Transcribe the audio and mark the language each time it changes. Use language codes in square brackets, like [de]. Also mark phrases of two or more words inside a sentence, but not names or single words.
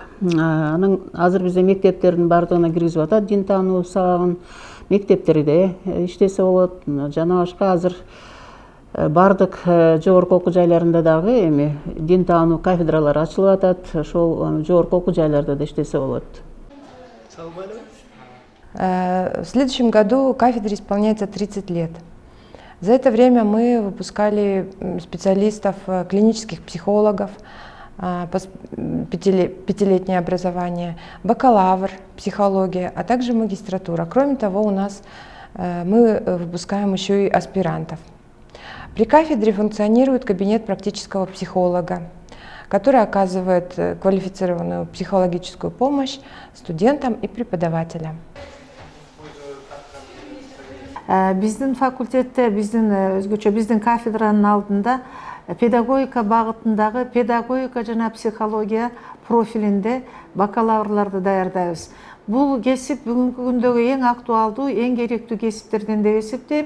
[ky] Анын азыр бизде мектептердин бардыгына киргизип атат дин таануу сабагын. Мектептерде иштесе болот. Жана башка азыр бардык жогорку окуу жайларында дагы эми дин таануу кафедралары ачылып атат. Ошол жогорку окуу жайларда да иштесе болот. [ru] В следующем году кафедре исполняется 30 лет. За это время мы выпускали специалистов, клинических психологов, пятилетнее образование, бакалавр, психология, а также магистратура. Кроме того, у нас мы выпускаем еще и аспирантов. При кафедре функционирует кабинет практического психолога, который оказывает квалифицированную психологическую помощь студентам и преподавателям. [ky] Биздин факультетте, биздин кафедранын алдында педагогика багытындагы педагогика жана психология профилинде бакалаврларды даярдайбыз. Бул кесип бүгүнкү күндөгү эң актуалдуу, эң керектүү кесиптерден деп эсептейм.